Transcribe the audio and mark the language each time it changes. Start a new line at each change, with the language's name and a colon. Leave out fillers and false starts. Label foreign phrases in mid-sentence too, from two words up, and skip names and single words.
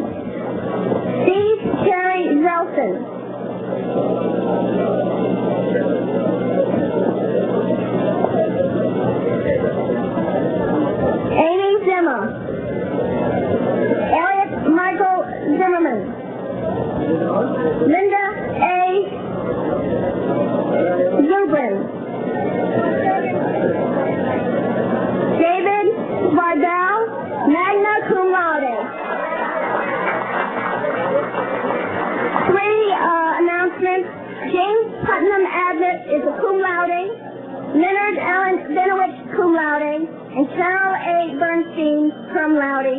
English: Steve Terry Zelson. Amy Zimmer. Elliot Michael Zimmerman. Linda A. Zubrin. David Bardell,
Latin: magna cum laude.
English: Three announcements. James Putnam Adlet is a
Latin: cum laude.
English: Leonard Allen Benowitz
Latin: cum laude.
English: And Carol A. Bernstein
Latin: cum laude.